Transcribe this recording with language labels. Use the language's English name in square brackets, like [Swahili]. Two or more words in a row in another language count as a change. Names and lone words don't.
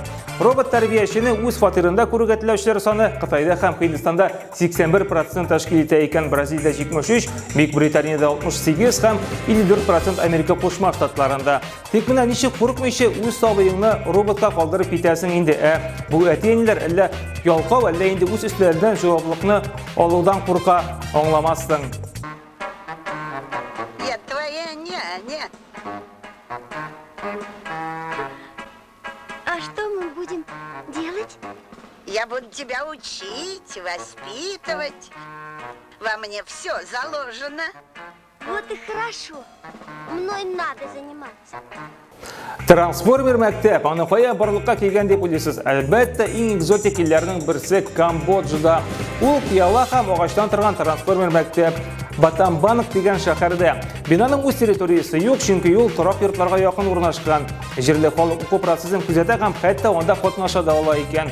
[Tatar] Робот тәрбиячене үз фатирында күрергә теләүчеләр саны Кытайда һәм Һиндстанда 81% тәшкил итә икән, Бразилиядә 73, Бөекбританияда 68 һәм 54% Америка Кушма Штатларында. Тик менә ничек курыкмыйча үз сабыеңны роботка калдырып китәсең инде? Бу әтиәниләр әллә ялкау, әллә инде үз өстләреннән җаваплылыкны алудан курка, аңламассың. [Russian] А что мы будем делать? Я буду тебя учить, воспитывать. Во мне все заложено. Вот и хорошо. Мной надо заниматься. [Tatar] Трансформер мәктәп, аны кая барлыкка килгән дип уйлыйсыз? Әлбәттә, иң экзотик илләрнең берсе Камбоджада. Ул пыяла һәм агачтан торган трансформер мәктәп Батамбанг дигән шәһәрдә. Бинаның үз территориясе юк, чөнки ул торак йортларга якын урнашкан. Җирле халык уку процессын күзәтә һәм хәтта анда катнаша да ала икән.